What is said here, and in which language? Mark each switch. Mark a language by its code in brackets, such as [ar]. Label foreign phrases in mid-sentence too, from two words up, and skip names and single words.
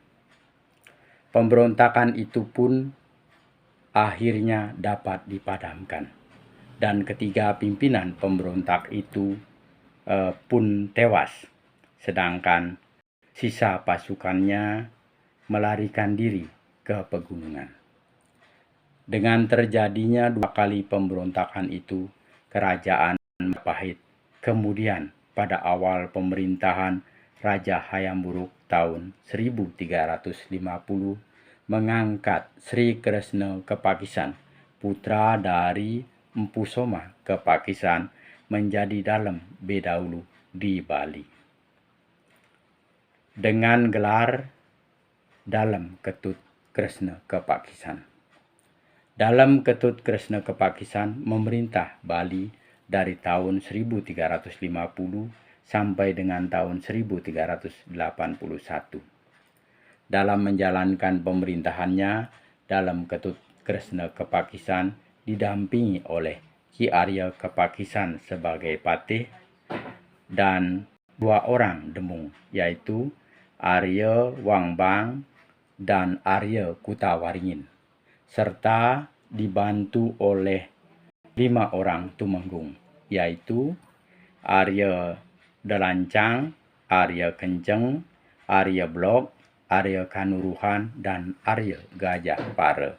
[id] Pemberontakan itu pun akhirnya dapat dipadamkan, dan ketiga pimpinan pemberontak itu pun tewas, sedangkan sisa pasukannya melarikan diri ke pegunungan. Dengan terjadinya 2 kali pemberontakan itu, kerajaan Majapahit kemudian pada awal pemerintahan Raja Hayam Wuruk tahun 1350 mengangkat Sri Kresna Kepakisan, putra dari Empu Soma Kepakisan, menjadi Dalem Bedahulu di Bali dengan gelar Dalem Ketut Kresna Kepakisan. Dalem Ketut Kresna Kepakisan memerintah Bali dari tahun 1350 sampai dengan tahun 1381. Dalam menjalankan pemerintahannya, Dalem Ketut Kresna Kepakisan didampingi oleh Ki Arya Kepakisan sebagai patih dan 2 orang demung, yaitu Arya Wangbang dan Arya Kutawaringin, serta dibantu oleh 5 orang tumenggung, yaitu Arya Delancang, Arya Kenceng, Arya Blok, Arya Kanuruhan, dan Arya Gajah Pare.